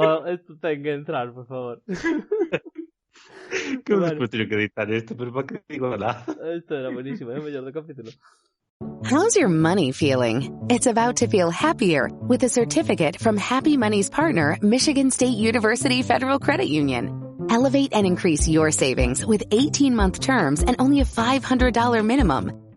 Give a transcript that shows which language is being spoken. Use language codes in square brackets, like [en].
[gl] Esto ten que entrar, por favor. Que despois teño que editar isto, pero para que digo nada. Esto era buenísimo, é o mellor do capítulo. [en] How's your money feeling? It's about to feel happier with a certificate from Happy Money's partner, Michigan State University Federal Credit Union. Elevate and increase your savings with 18-month terms and only a $500 minimum.